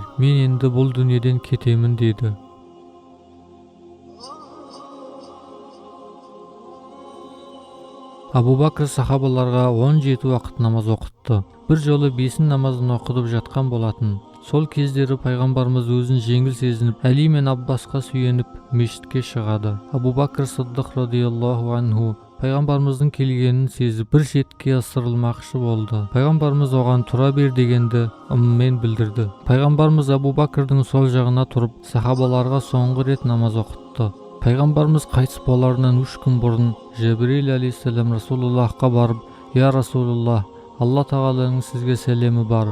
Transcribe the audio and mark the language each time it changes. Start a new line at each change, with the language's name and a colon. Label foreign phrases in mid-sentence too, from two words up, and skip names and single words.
Kazakh: Мен енді бұл дүниеден кетемін деді. Абу Бакр сахабаларға 17 уақыт намаз оқытты. Бір жолы 5 намазын оқытып жатқан болатын. Сол кездері пайғамбарымыз өзін жеңіл сезініп, Әли мен Аббасқа сүйеніп мешітке шығады. Абу Бакр Сиддиқ
Arabic: رضي الله عنه
Kazakh: пайғамбарымыздың келгенін сезіп бір шетке ысырылмақшы болды. Пайғамбарымыз оған тұра бер дегенді ыммен білдірді. Пайғамбарымыз Абу Бакрдың сол жағына тұрып, сахабаларға соңғы рет намаз оқытты. Пайғамбарымыз қайтыс боларынан 3 күн бұрын Жабрил алейхиссалам Расулуллахқа барып:
Arabic: يا رسول الله,
Kazakh: Алла тағаланың сізге сәлемі бар.